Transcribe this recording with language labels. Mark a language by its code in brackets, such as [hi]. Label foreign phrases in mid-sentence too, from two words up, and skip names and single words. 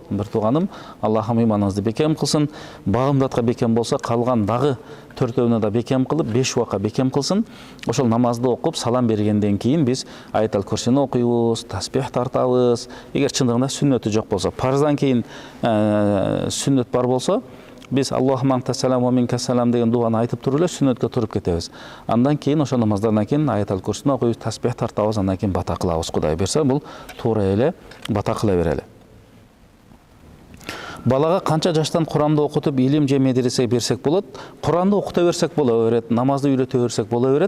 [ky] Бир тууганым, Аллахым ыйманыңызды бекем кылсын. Багамдатка бекем болса, калган дагы 4-өөнө да бекем кылып, 5 убакка бекем кылсын. Ошол намазды окуп, салам бергенден кийин биз аятал курсини окуйбуз, таспих тартабыз. Эгер чындыгында сүннөтү жок болсо, парздан кийин сүннөт бар болсо, biz [ar] اللهم أنت السلام ومنك السلام [ky] деген дуаны айтып туруп эле сүннөткө туруп кетебиз. Андан кийин ошол намаздардан кийин аятал курсини окуйбуз, таспих тартабыз, андан кийин бата кылабыз. Кудай берсе, бул туура эле бата кыла берели. Балага канча жаштан Куранды окутуп, илим же медресе берсек болот? Куранды окута берсек боло берет, намазды үйрөтө берсек боло берет.